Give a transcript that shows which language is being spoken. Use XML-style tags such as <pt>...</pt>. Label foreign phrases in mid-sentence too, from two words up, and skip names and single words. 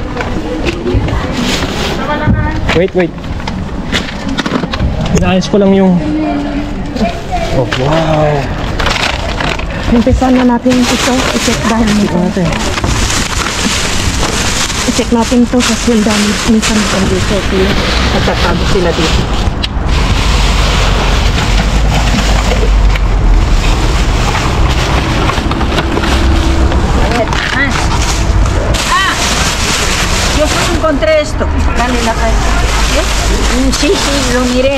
<tl>Wait. Inaayos ko lang yung... Oh, wow. Umpisa na natin ito. I-check dahil natin. I-check natin ito sa swelda. Minsan dito. Nagtatago sila dito.</tl> <es>Yo solo encontré esto. Dale la calle. Sí, lo miré.</es>